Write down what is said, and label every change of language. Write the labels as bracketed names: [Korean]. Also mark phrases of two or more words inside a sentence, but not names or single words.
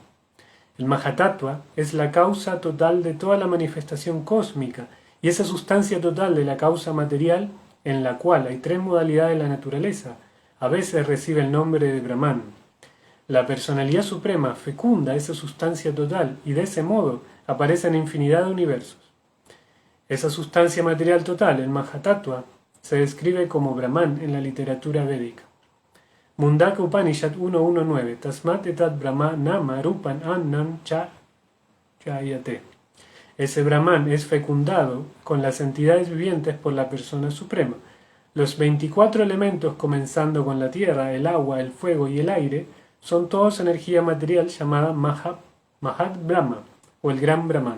[Spanish] El Mahatattva es la causa total de toda la manifestación cósmica y esa sustancia total de la causa material en la cual hay tres modalidades de la naturaleza, a veces recibe el nombre de Brahman. La personalidad suprema fecunda esa sustancia total y de ese modo aparece en infinidad de universos. Esa sustancia material total, el Mahatattva, se describe como Brahman en la literatura védica. Mundaka Upanishad 1.1.9 [Sanskrit] तस्मात् एतत् ब्रह्म नाम रूपं अन्नं च जायते. [Spanish] Ese Brahman es fecundado con las entidades vivientes por la persona suprema. Los 24 elementos, comenzando con la tierra, el agua, el fuego y el aire, son todos energía material llamada Mahat Brahma o el Gran Brahman.